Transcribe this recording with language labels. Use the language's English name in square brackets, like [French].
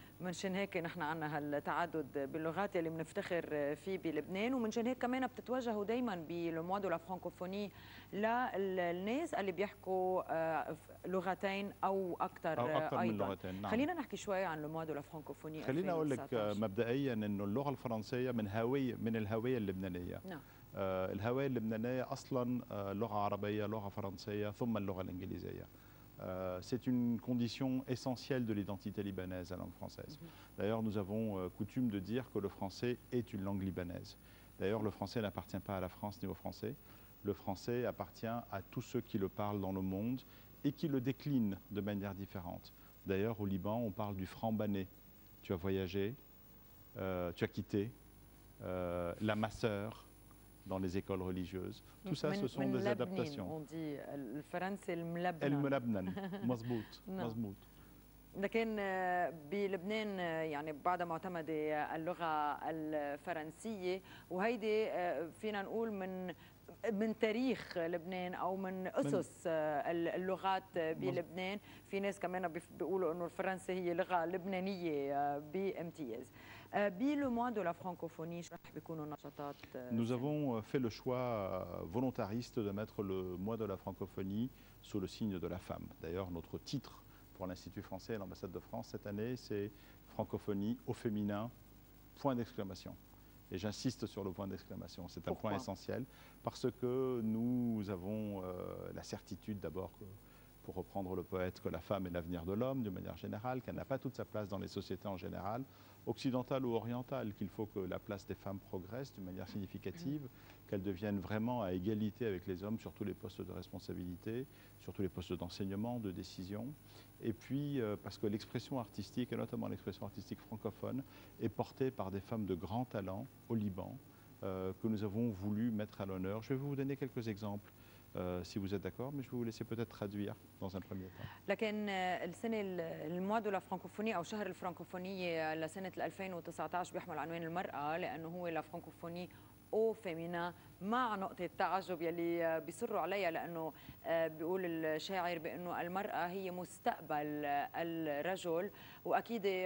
[Arabic] منشان هيك نحن عندنا هالتعدد باللغات اللي بنفتخر فيه بلبنان، ومنشان هيك كمان بتتوجهوا دايما بالموا دو لا فرانكوفوني للناس اللي بيحكوا لغتين او اكثر ايضا من لغتين. نعم. خلينا نحكي شوي عن الموا دو لا فرانكوفوني. خلينا اقول لك مبدئيا انه اللغه الفرنسيه من الهويه اللبنانيه. نعم. الهويه اللبنانيه اصلا لغه عربيه، لغه فرنسيه، ثم اللغه الانجليزيه. [French] C'est une condition essentielle de l'identité libanaise, la langue française. D'ailleurs, nous avons coutume de dire que le français est une langue libanaise. D'ailleurs, le français n'appartient pas à la France ni aux Français. Le français appartient à tous ceux qui le parlent dans le monde et qui le déclinent de manière différente. D'ailleurs, au Liban, on parle du franc-banais. Tu as voyagé, tu as quitté, la masseur, dans les écoles religieuses. Tout ça, ce sont des adaptations. On dit le français [Arabic] الملبنن. الملبنن مظبوط مظبوط. لكن بلبنان يعني بعدها معتمدة اللغة الفرنسية، وهيدي فينا نقول من تاريخ لبنان أو من أسس اللغات بلبنان. في ناس كمان بيقولوا إنه الفرنسي هي لغة لبنانية بامتياز. [French] Le mois de la francophonie, [Arabic] شو رح بيكونوا النشاطات؟ [French] Nous avons fait le choix volontariste de mettre le mois de la francophonie sous le signe de la femme. D'ailleurs, notre titre pour l'Institut français et l'ambassade de France cette année, c'est francophonie au féminin, point d'exclamation. Et j'insiste sur le point d'exclamation, c'est un point essentiel, parce que nous avons la certitude d'abord que pour reprendre le poète, que la femme est l'avenir de l'homme d'une manière générale, qu'elle n'a pas toute sa place dans les sociétés en général, occidentales ou orientales, qu'il faut que la place des femmes progresse d'une manière significative, qu'elles deviennent vraiment à égalité avec les hommes sur tous les postes de responsabilité, sur tous les postes d'enseignement, de décision. Et puis, parce que l'expression artistique, et notamment l'expression artistique francophone, est portée par des femmes de grand talent au Liban, que nous avons voulu mettre à l'honneur. Je vais vous donner quelques exemples. Si vous êtes d'accord, mais je vais vous laisser peut-être traduire dans un premier temps. [Arabic] لكن السنة الموا دو لا فرانكوفوني أو شهر الفرانكوفونية لسنة 2019 بيحمل عنوان المرأة لأنه هو لا فرانكوفوني او فيمينا مع نقطة تعجب يلي بيصروا عليها لأنه بيقول الشاعر بأنه المرأة هي مستقبل الرجل وأكيد